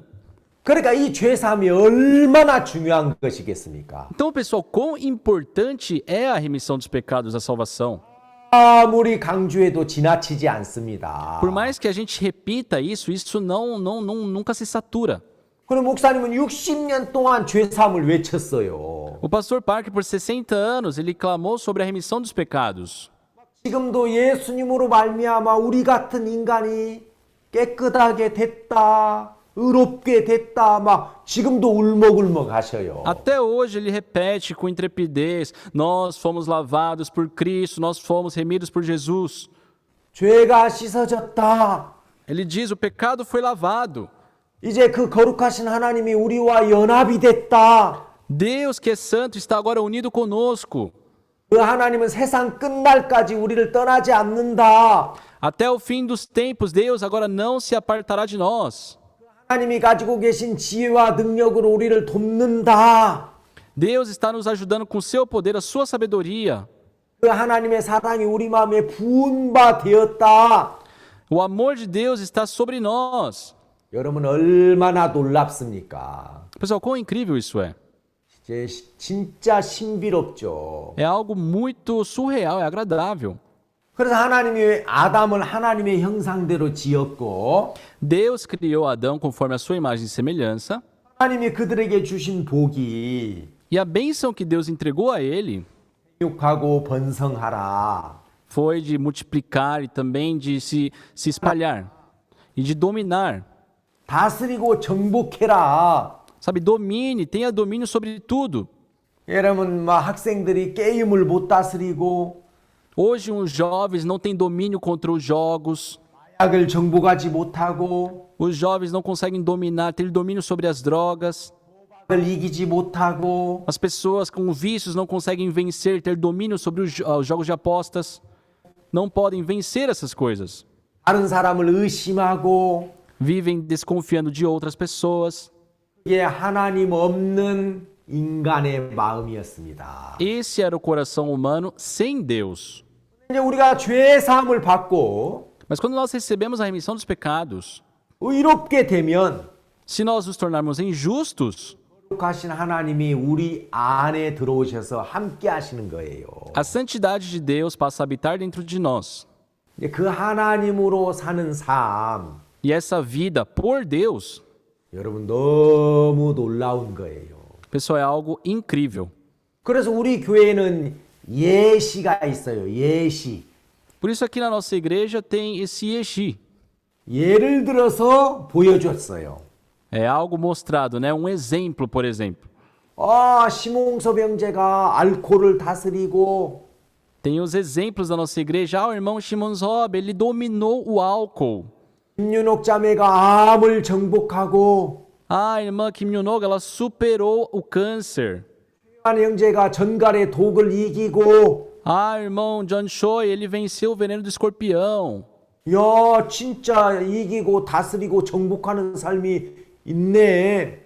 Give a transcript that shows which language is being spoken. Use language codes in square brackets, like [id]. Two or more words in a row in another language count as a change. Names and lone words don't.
[ko] 그러니까 이 죄사함이 얼마나 중요한 것이겠습니까? [pt] Então, pessoal, quão importante é a remissão dos pecados, a salvação? [ko] 아무리 강조해도 지나치지 않습니다. [pt] Por mais que a gente repita isso, isso nunca se satura. [ko] 그럼 목사님은 60년 동안 죄사함을 외쳤어요. [pt] O pastor Parker, por 60 anos, ele clamou sobre a remissão dos pecados. [ko] 지금도 예수님으로 말미암아 우리 같은 인간이 깨끗하게 됐다, 의롭게 됐다, 막 지금도 울먹울먹 하셔요. [pt] Até hoje ele repete com intrepidez: nós fomos lavados por Cristo, nós fomos remidos por Jesus. [ko] 죄가 씻어졌다. [pt] Ele diz: o pecado foi lavado. [ko] 이제 그 거룩하신 하나님이 우리와 연합이 됐다. [pt] Deus, que é santo, está agora unido conosco. [ko] 그 하나님은 세상 끝날까지 우리를 떠나지 않는다. [pt] Até o fim dos tempos, Deus agora não se apartará de nós. [ko] 하나님이 가지고 계신 지혜와 능력으로 우리를 돕는다. [pt] Deus está nos ajudando com seu poder, a sua sabedoria. [ko] 그 하나님의 사랑이 우리 마음에 부은 바 되었다. [pt] O amor de Deus está sobre nós. [ko] 여러분 얼마나 놀랍습니까? [pt] Pessoal, quão incrível isso é. [ko] 진짜 신비롭죠. [pt] É algo muito surreal, é agradável. [ko] 그래서 하나님이 아담을 하나님의 형상대로 지었고 [pt] Deus criou Adão conforme a sua imagem e semelhança. [ko] 하나님이 그들에게 주신 복이 [pt] E a bênção que Deus entregou a ele [ko] 생육하고 번성하라. [pt] foi de multiplicar e também de se espalhar e de dominar. [ko] 다스리고 정복해라. [pt] Sabe, domine, tenha domínio sobre tudo. [ko] 여러분 막 학생들이 게임을 못 다스리고 [pt] Hoje os jovens não têm domínio contra os jogos. [ko] 약을 정복하지 못하고 [pt] Os jovens não conseguem dominar, ter domínio sobre as drogas. [ko] 을 이기지 못하고 [pt] As pessoas com vícios não conseguem vencer, ter domínio sobre os jogos de apostas. Não podem vencer essas coisas. [ko] 다른 사람을 의심하고 [pt] Vivem desconfiando de outras pessoas. [ko] 이게 하나님 없는 인간의 마음이었습니다. [pt] Esse era o coração humano sem Deus. [ko] 이제 우리가 죄 사함을 받고 [pt] Mas quando nós recebemos a remissão dos pecados, [ko] 의롭게 되면 [pt] se nós nos tornarmos injustos, [ko] 거룩하신 하나님이 우리 안에 들어오셔서 함께 하시는 거예요. [pt] a santidade de Deus passa a habitar dentro de nós. [ko] 이제 그 하나님으로 사는 삶 [pt] E essa vida por Deus, [ko] 여러분 너무 놀라운 거예요. [pt] pessoal, é algo incrível. [ko] 그래서 우리 교회에는 예시가 있어요. 예시. [pt] Por isso aqui na nossa igreja tem esse Yeshi. [ko] 예를 들어서 보여줬어요. [pt] É algo mostrado, né? Um exemplo, por exemplo. [ko] 심홍섭 형제가 알코올을 다스리고 [pt] Tem os exemplos da nossa igreja. O irmão Shimon Zob, ele dominou o álcool. [ko] 김윤옥 자매가 암을 정복하고 [pt] A irmã Kim Yoon-ok, ela superou o câncer. [ko] 한 형제가 전갈의 독을 이기고 [pt] Irmão John Choi, ele venceu o veneno do escorpião. [ko] 야 진짜 이기고 다스리고 정복하는 삶이 있네.